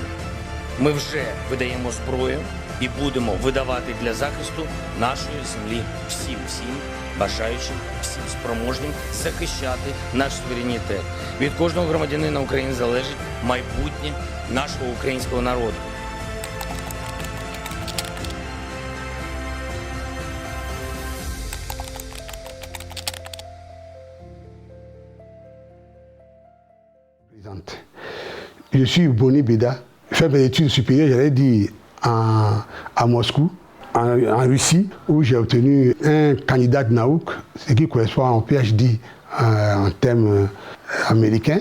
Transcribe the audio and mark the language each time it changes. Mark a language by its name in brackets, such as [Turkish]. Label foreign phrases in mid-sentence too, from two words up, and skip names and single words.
[Ukrainian] Ми вже видаємо зброю і будемо видавати для захисту нашої землі всім бажаючим, всім спроможним захищати наш суверенітет. Від кожного громадянина України залежить майбутнє нашого українського народу. [French] Je suis Boni Beda, je fais mes études supérieures, j'allais dire, à Moscou, en Russie, où j'ai obtenu un candidat de Naouk, ce qui correspond à un PhD en thème américain.